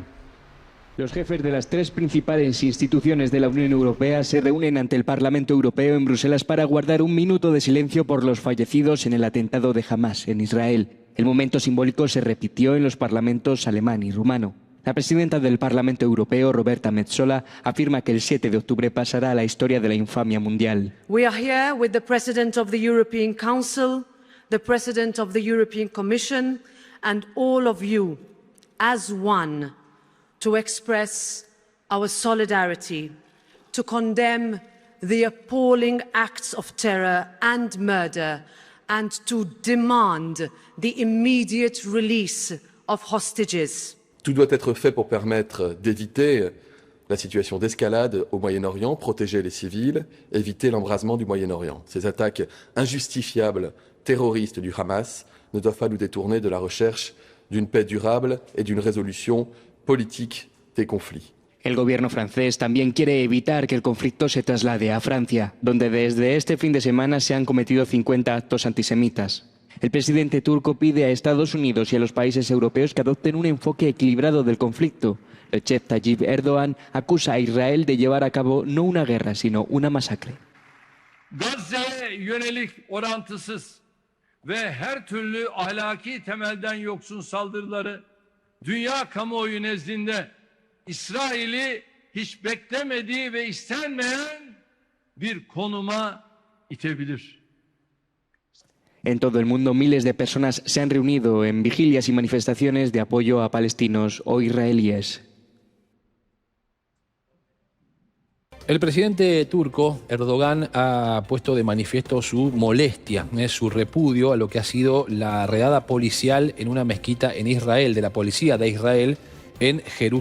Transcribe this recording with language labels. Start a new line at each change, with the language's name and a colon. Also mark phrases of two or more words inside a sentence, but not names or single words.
Spanish: Los jefes de las 3 principales instituciones de la Unión Europea se reúnen ante el Parlamento Europeo en Bruselas para guardar un minuto de silencio por los fallecidos en el atentado de Hamás en Israel. El momento simbólico se repitió en los parlamentos alemán y rumano. La presidenta del Parlamento Europeo, Roberta Metsola, afirma que el 7 de octubre pasará a la historia de la infamia mundial.
English: We are here with the President of the European Council, the President of the European Commission, and all of you as one to express our solidarity, to condemn the appalling acts of terror and murder, and to demand the immediate release of hostages.
French: Tout doit être fait pour permettre d'éviter la situation d'escalade au Moyen-Orient, protéger les civils, éviter l'embrasement du Moyen-Orient. Ces attaques injustifiables, terroristes du Hamas ne doivent pas nous détourner de la recherche d'une paix durable et d'une résolution politique des conflits.
Spanish: El gobierno francés también quiere evitar que el conflicto se traslade a Francia, donde desde este fin de semana se han cometido 50 actos antisemitas. El presidente turco pide a Estados Unidos y a los países europeos que adopten un enfoque equilibrado del conflicto. Recep Tayyip Erdoğan acusa a Israel de llevar a cabo no una guerra, sino una masacre.
Turkish: Gazze'ye yönelik orantısız ve her türlü ahlaki temelden yoksun saldırıları dünya kamuoyu nezdinde İsrail'i hiç beklemediği ve istenmeyen bir konuma itebilir.
Spanish: En todo el mundo, miles de personas se han reunido en vigilias y manifestaciones de apoyo a palestinos o israelíes. El presidente turco, Erdogan, ha puesto de manifiesto su molestia, su repudio a lo que ha sido la redada policial en una mezquita en Israel, de la policía de Israel en Jerusalén.